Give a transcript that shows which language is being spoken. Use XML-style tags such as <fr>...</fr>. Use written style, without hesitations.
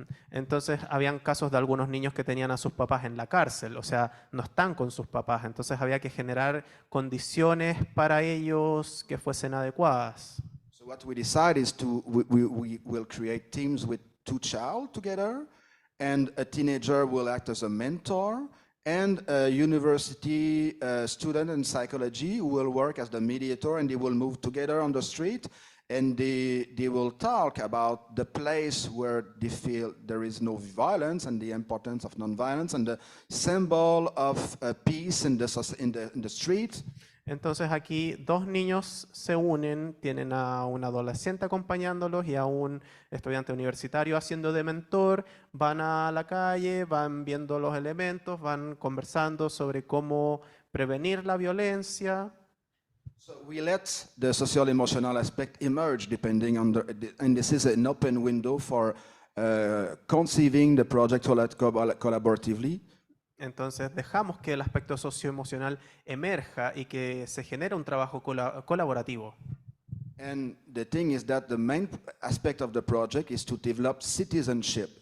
<es>Entonces habían casos de algunos niños que tenían a sus papás en la cárcel, o sea, no están con sus papás. Entonces había que generar condiciones para ellos que fuesen adecuadas.</es> <en>So what we decide is we will create teams with two children together, and a teenager will act as a mentor, and a university student in psychology will work as the mediator, and they will move together on the street, and they will talk about the place where they feel there is no violence and the importance of nonviolence and the symbol of peace in the street.</en> <es>Entonces aquí dos niños se unen, tienen a un adolescente acompañándolos y a un estudiante universitario haciendo de mentor, van a la calle, van viendo los elementos, van conversando sobre cómo prevenir la violencia.</es> <en>So we let the social emotional aspect emerge depending on and this is an open window for conceiving the project collaboratively.</en> <es>Entonces dejamos que el aspecto socioemocional emerja y que se genere un trabajo colaborativo.</es> <en>And the thing is that the main aspect of the project is to develop citizenship.</en>